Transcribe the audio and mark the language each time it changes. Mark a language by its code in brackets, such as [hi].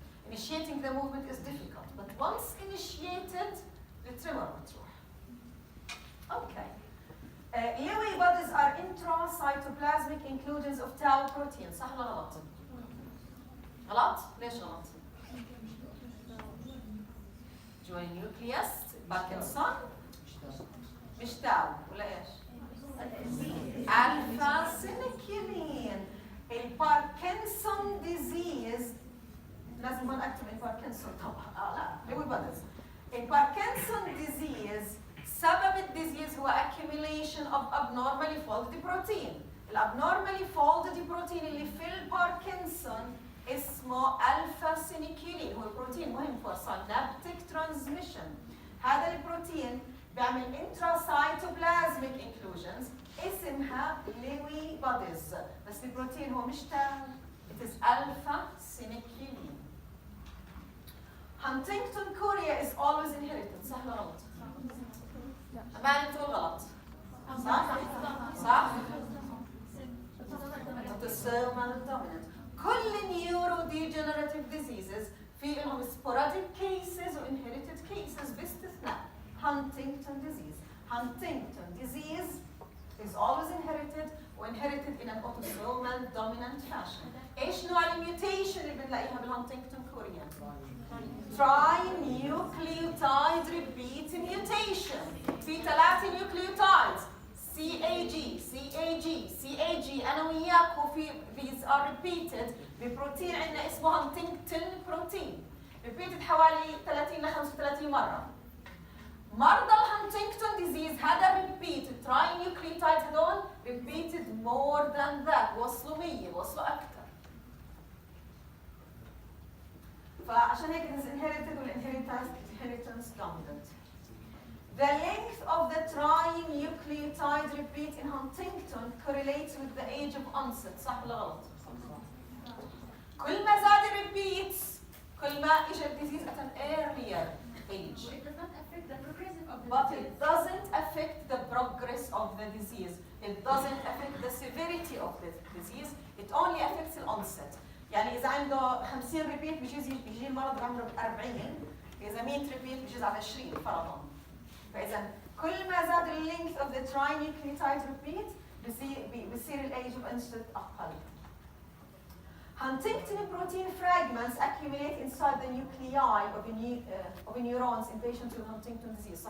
[en] Initiating the movement is difficult, but once initiated, the tremor بتروح. Okay. Lewy bodies are intracytoplasmic inclusions of tau protein. [ar] صح ولا غلط؟ غلط؟ ليش غلط؟ جوا النيوكليوس باركنسون مش تاو ولا ايش؟ الفا سينيكيولين. الباركنسون ديزيز لازم هون اكتب الباركنسون طبعا. لا لوي بوديز. الباركنسون ديزيز سبب الديزيز هو [en] accumulation of abnormally folded protein. [ar] الابنورمالي folded protein اللي في الباركنسون اسمه الفا سينيكيولين، هو بروتين مهم [en] for synaptic transmission. [ar] هذا البروتين بيعمل intracytoplasmic inclusions اسمها لوي بوديز، بس البروتين هو مش تاو، [en] it is alpha synuclein. Huntington chorea is always inherited. [ar] صح ولا غلط؟ ما بتقول غلط. صح؟ صح؟ autosomal dominant. كل neurodegenerative diseases في لهم sporadic cases و inherited cases باستثناء Huntington disease. [en] Huntington disease is always inherited وinherited in an autosomal dominant fashion. [ar] ايش نوع الميوتيشن اللي بنلاقيها بالهانتنجتون كوريا؟ [en] Trinucleotide repeat mutation. في 3 nucleotides CAG, CAG, CAG. [ar] أنا وياكم في [en] these are repeated [ar] ببروتين عندنا اسمه هانتنجتون بروتين. repeated حوالي 30 ل 35 مرة. مرضى الهانتنجتون ديزيز هذا repeated trinucleotides هذول [en] repeated more than that. [ar] وصلوا 100 وصلوا أكثر. فعشان هيك [en] it is inherited والinheritance dominant. The length of the trinucleotide repeat in Huntington correlates with the age of onset. [ar] صح ولا غلط؟ كل ما زاد الريبيتس كل ما اجى الديزيز [en] at an earlier age. It does not affect the progressive of the But disease. it doesn't affect the progress of the disease. It doesn't affect the severity of the disease. It only affects the onset. [ar] يعني إذا عنده 50 ريبيت بيجوز يجي المرض بعمره 40. إذا 100 ريبيت بيجوز على 20 فرضاً. فإذا كل ما زاد ال [en] length of the trinucleotide repeat [ar] بيصير ال [en] age of onset [ar] أقل. [en] Huntington protein fragments accumulate inside the nuclei of neurons in patients with Huntington disease.